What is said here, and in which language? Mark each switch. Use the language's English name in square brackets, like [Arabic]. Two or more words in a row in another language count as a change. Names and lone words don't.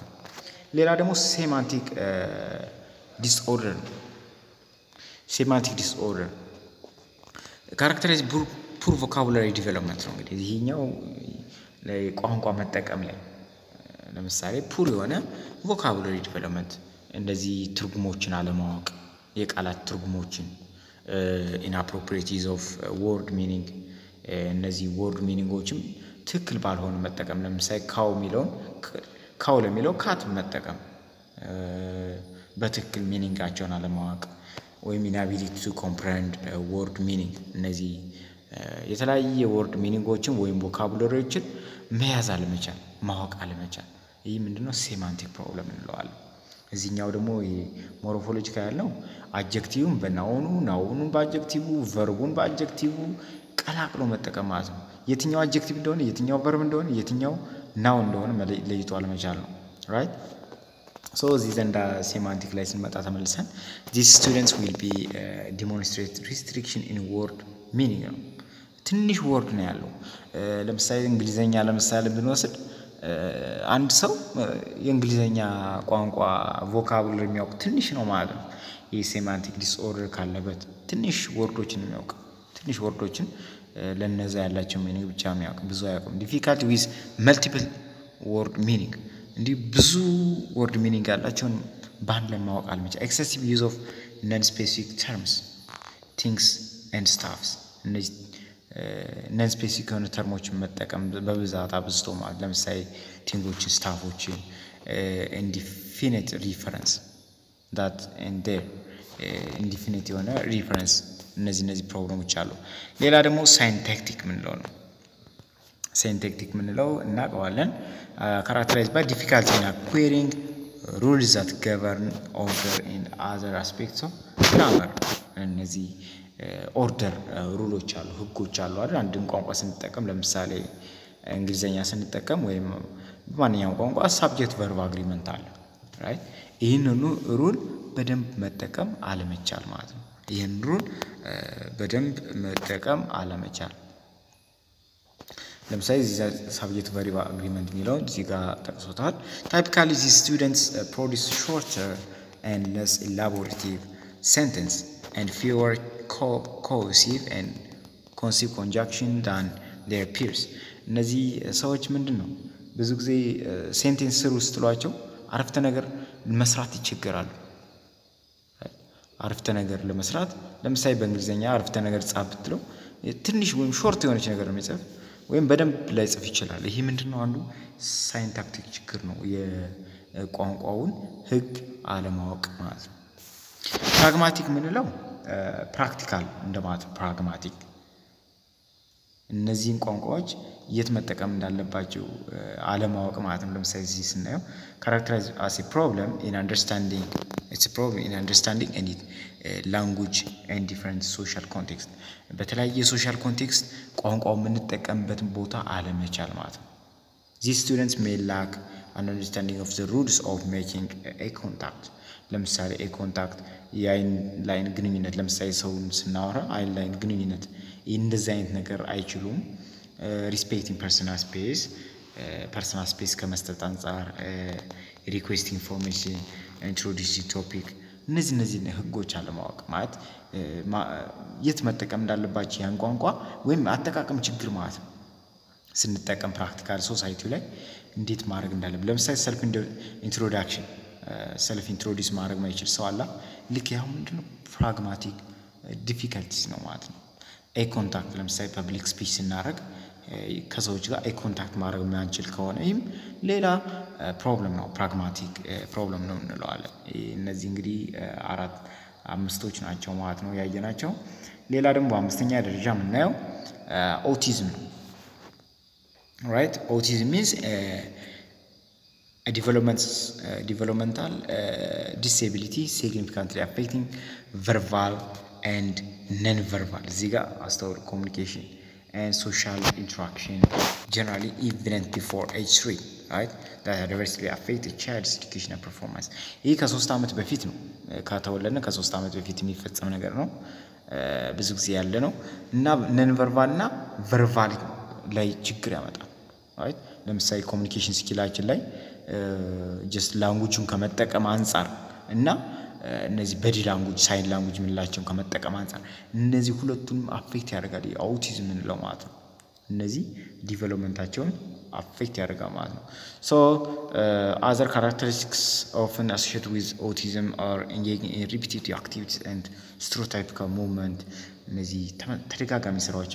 [Amharic] ነው ሌላ ደግሞ [English] semantic disorder semantic disorder characterize poor vocabulary development [Amharic] ነው እንግዲህ ይሄኛው ለቋንቋ መጠቀም ላይ ለምሳሌ ፑር የሆነ [English] vocabulary development [Amharic] እንደዚህ ትርጉሞችን አለማወቅ የቃላት ትርጉሞችን [English] inappropriate use of word meaning [Amharic] እነዚህ [English] word meaning [Amharic] ዎችም ትክክል ባልሆነ መጠቀም ለምሳሌ ካው ሚለውን ካው ለሚለው ካት መጠቀም በትክክል ሚኒንጋቸውን አለማወቅ ወይም [English] inability to comprehend word meaning [Amharic] እነዚህ የተለያየ [English] word meaning [Amharic] ዎችን ወይም ቮካቡላሪዎችን መያዝ አለመቻል ማወቅ አለመቻል ይሄ ምንድነው [English] semantic problem [Amharic] እንለዋለን እዚህኛው ደግሞ ሞርፎሎጂካል ያለው አድጀክቲቭን በናውኑ ናውኑን በአድጀክቲቭ ቨርቡን በአድጀክቲቭ ቀላቅሎ መጠቀም ማለት ነው የትኛው አድጀክቲቭ እንደሆነ የትኛው ቨርብ እንደሆነ የትኛው ናውን እንደሆነ ለይቶ አለመቻል ነው [English] right so this and semantic [Amharic] ላይ ስንመጣ ተመልሰን [English] these students will be demonstrate restriction in word meaning [Amharic] ነው ትንሽ ወርድ ነው ያለው ለምሳሌ እንግሊዘኛ ለምሳሌ ብንወስድ አንድ ሰው የእንግሊዘኛ ቋንቋ ቮካቡላሪ የሚያውቅ ትንሽ ነው ማለት ነው የሴማንቲክ ዲስኦርደር ካለበት ትንሽ ወርዶችን የሚያውቅ ትንሽ ወርዶችን ለነዛ ያላቸው ሚኒንግ ብቻ የሚያውቅ ብዙ አያውቅም [English] difficulty with multiple word meaning [Amharic] እንዲህ ብዙ [English] word meaning [Amharic] ያላቸውን ባንድ ለማወቅ አልመቻል excessive [English] use of non specific terms things and stuffs [Amharic] እነዚህ [English] non specific [Amharic] የሆኑ ተርሞችን መጠቀም በብዛት አብዝቶ ማለት ለምሳሌ ቲንጎችን ስታፎችን indefinite [English] reference that and there indefinite [Amharic] የሆነ reference እነዚህ ፕሮብሌሞች አሉ ሌላ ደግሞ ሳይንታክቲክ ምንለው ነው ሳይንታክቲክ ምንለው እናቀዋለን [English] characterized by difficulty in acquiring rules that govern order and other aspects of grammar [Amharic] እነዚህ [English] order rules [Amharic] አሉ ህጎች አሉ አይደል አንድን ቋንቋ ስንጠቀም ለምሳሌ እንግሊዘኛ ስንጠቀም ወይም በማንኛውም ቋንቋ [English] subject verb agreement [Amharic] አለ right ይሄንን ሩል በደንብ መጠቀም አለመቻል ማለት ነው ይሄን ሩል በደንብ መጠቀም አለመቻል ለምሳሌ እዚህ [English] subject verb agreement [Amharic] የሚለው እዚህ ጋር ተቀስቷል [English] typically these students produce shorter and less elaborative sentence and fewer cohesive and conceive conjunction than their peers [Amharic] እነዚህ ሰዎች ምንድነው ብዙ ጊዜ ሴንቴንስ ስሩ ስትሏቸው አረፍተ ነገር መስራት ይቸገራሉ አረፍተ ነገር ለመስራት ለምሳሌ በእንግሊዘኛ አረፍተ ነገር ጻፍ ብትለው ትንሽ ወይም ሾርት የሆነች ነገር ነው የሚጽፍ ወይም በደንብ ላይጽፍ ይችላል ይሄ ምንድነው አንዱ ሳይንታክቲክ ችግር ነው የቋንቋውን ህግ አለማወቅ ማለት ነው ፕራግማቲክ ምንለው ፕራክቲካል እንደማለት ፕራግማቲክ እነዚህን ቋንቋዎች የት መጠቀም እንዳለባቸው አለማወቅ ማለት ነው ለምሳሌ እዚህ ስናየው [English] characterize as a problem in understanding it's a problem in understanding any language and different social context [Amharic] በተለያየ [English] social context [Amharic] ቋንቋው የምንጠቀምበት ቦታ አለመቻል ማለት ነው these [English] students may lack an understanding of the rules of making a contact ለምሳሌ a contact [Amharic] የአይን ላይን ግንኙነት ለምሳሌ ሰውን ስናወራ አይን ላይን ግንኙነት እንደዚህ አይነት ነገር አይችሉም [English] respecting personal space [Amharic] ከመስጠት አንፃር [English] request information introduce topic [Amharic] እነዚህ ህጎች አለማወቅ ማለት የት መጠቀም እንዳለባቸው ያን ቋንቋ ወይም አጠቃቀም ችግር ማለት ነው ስንጠቀም [English] practical society [Amharic] ላይ እንዴት ማድረግ እንዳለብን ለምሳሌ [English] self introduction self introduce [Amharic] ማድረግ ማይችል ሰው አላ ልክ ያው ምንድነው [English] pragmatic difficulties [Amharic] ነው ማለት ነው [English] eye contact [Amharic] ለምሳሌ [English] public speech [Amharic] ስናደርግ ከሰዎች ጋር [English] eye contact [Amharic] ማድረግ ማንችል ከሆነ ይሄም ሌላ ፕሮብለም ነው [English] pragmatic problem [Amharic] ነው እንለዋለን እነዚህ እንግዲህ አራት አምስቶች ናቸው ማለት ነው ያየናቸው ሌላ ደግሞ በአምስተኛ ደረጃ የምናየው ኦቲዝም ነው [English] right autism means a developmental disability significantly affecting verbal and non-verbal [Amharic] እዚህ ጋር አስተውል [English] communication and social interaction generally even before age 3 right that adversely affect the child's educational performance [Amharic] ይሄ ከ3 አመት በፊት ነው ከተወለነ ከ3 አመት በፊት የሚፈጸም ነገር ነው ብዙ ጊዜ ያለ ነው እና [English] non verbal [Amharic] እና verbal ላይ ችግር ያመጣል right ለምሳሌ [English] communication skills [Amharic] ላይ [English] just language- [Amharic] ን ከመጠቀም አንፃር እና እነዚህ በዲ ላንጉዌጅ [English] sign language [Amharic] ምንላቸው ከመጠቀም አንፃር እነዚህ ሁለቱንም አፌክት ያደርጋል አውቲዝም ምንለው ማለት ነው እነዚህ ዲቨሎፕመንታቸውን አፌክት ያደርጋል ማለት ነው [English] so other characteristics often associated with autism are engaging in repetitive activities and stereotypical movement [Amharic] እነዚህ ተደጋጋሚ ስራዎችን